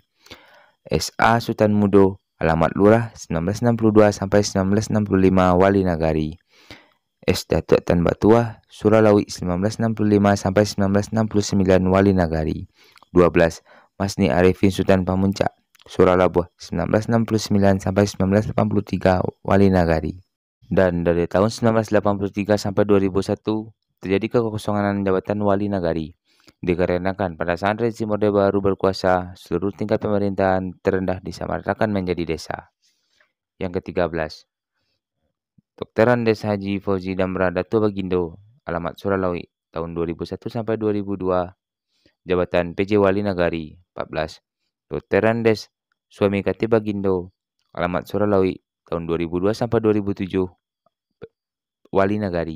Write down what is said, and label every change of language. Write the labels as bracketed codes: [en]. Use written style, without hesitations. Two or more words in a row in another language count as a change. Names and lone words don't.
[id] SA Sultan Mudo, alamat Lurah 1962 sampai 1965, wali nagari. S. Datuk Tan Batuah, Suralawi 1965 sampai 1969, wali nagari. 12. Masni Arifin Sultan Pamuncak, Suralabuh 1969 sampai 1983, wali nagari. Dan dari tahun 1983 sampai 2001 terjadi kekosongan jabatan wali nagari. Dikarenakan pada saat rezim Orde Baru berkuasa, seluruh tingkat pemerintahan terendah disamaratakan menjadi desa. Yang ke-13, Dr. Andes Haji Fauzi Damra Datuk Bagindo, alamat Suralawi, tahun 2001 sampai 2002, jabatan PJ Wali Nagari. 14. Dr. Andes Suami Kati Bagindo, alamat Suralawi, tahun 2002 sampai 2007, wali nagari.